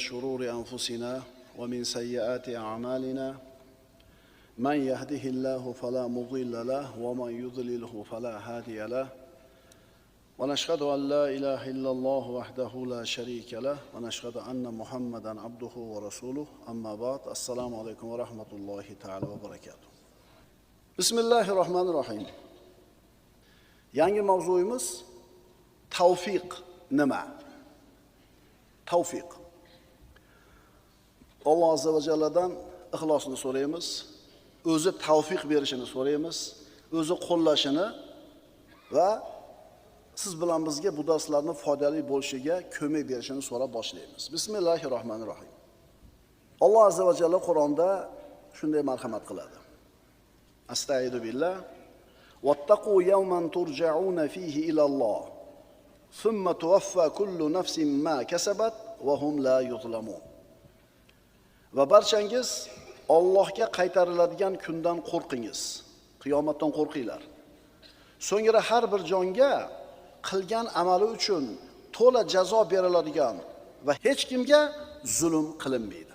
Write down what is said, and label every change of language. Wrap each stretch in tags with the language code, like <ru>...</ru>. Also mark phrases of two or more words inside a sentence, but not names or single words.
<ar>شرور أنفسنا ومن سيئات أعمالنا من يهده الله فلا مضل له ومن يضلله فلا هادي له ونشهد أن لا إله إلا الله وحده لا شريك له ونشهد أن محمدا عبده ورسوله أما بعد السلام عليكم ورحمة الله تعالى وبركاته Bismillahirrahmanirrahim.</ar> <uz>Yangi mavzuyimiz tavfiq nima? Tavfiq. Alloh</uz> <ar>azza va jalladan</ar> <uz>ixlosni so'raymiz, o'zi tavfiq berishini so'raymiz, o'zi qo'llashini va siz bilan bizga bu darslarning foydali bo'lishiga ko'mak berishini so'rab boshlaymiz. Bismillahirrahmanirrahim. Alloh</uz> <ar>عز وجل</ar> <uz>Qur'onda shunday marhamat qiladi.</uz> <ar>أستغفر بالله. واتقوا يوما ترجعون فيه إلى الله. ثم توفى كل نفس ما كسبت وهم لا يظلمون.</ar> <uz>Va barchangiz Allohga qaytariladigan kundan qo'rqingiz. Qiyomatdan qo'rqinglar. So'ngra har bir jonga qilgan amali uchun to'la jazo beriladigan va hech kimga zulm qilinmaydi.</uz>